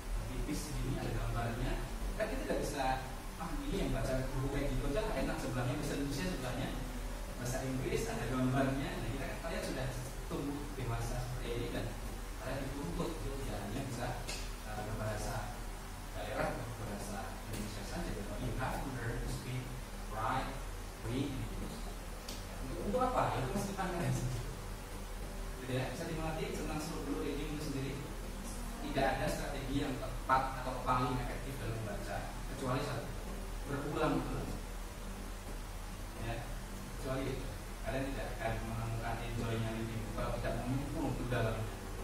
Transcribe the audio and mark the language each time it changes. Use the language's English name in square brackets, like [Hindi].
[Indonesian] Tipis segini ada gambarnya. Kan kita tidak bisa ini yang baca buku kayak gitu aja enak, sebelahnya bahasa Indonesia, sebelahnya bahasa Inggris, ada gambarnya. Nah, kita kan kalian sudah tumbuh dewasa seperti ini dan kalian dituntut untuk tidak hanya bisa berbahasa daerah, berbahasa Indonesia saja. [English] You have to learn to speak, write, read. [Indonesian] Untuk apa? Itu mesti pandang sendiri. Jadi ya, bisa dimengerti tentang seluruh reading itu sendiri. Tidak ada strategi yang tepat atau paling efektif dalam membaca, kecuali satu, berulang-ulang. Ya, kecuali itu. Kalian tidak akan menemukan enjoy-nya reading kalau tidak menyemplung ke dalamnya.